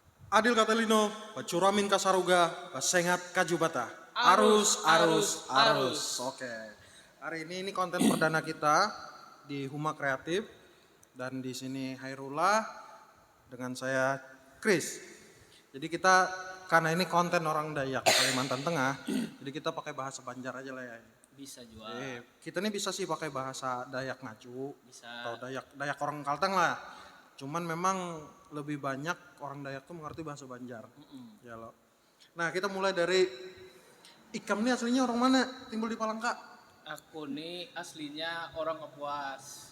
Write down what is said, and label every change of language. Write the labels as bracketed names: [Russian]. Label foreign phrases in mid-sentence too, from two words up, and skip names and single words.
[Kendayan] Adil Katelino, Pacuramin Kasaruga, Pasengat Kajubata. Arus, arus, arus. [Indonesian] Oke. Hari ini konten perdana kita di Huma Kreatif dan di sini Hairullah dengan saya Chris. Jadi kita karena ini konten orang Dayak Kalimantan Tengah, jadi kita pakai bahasa Banjar aja lah ya. Bisa juga. Kita ini bisa sih pakai bahasa Dayak Ngaju Bisa. atau Dayak orang Kalteng lah. Cuman memang lebih banyak orang Dayak tuh mengerti bahasa Banjar. Ya loh. [Banjar] Nah kita mulai dari Ikam ini aslinya orang mana? Timbul di Palangka. Aku nih aslinya orang Kapuas.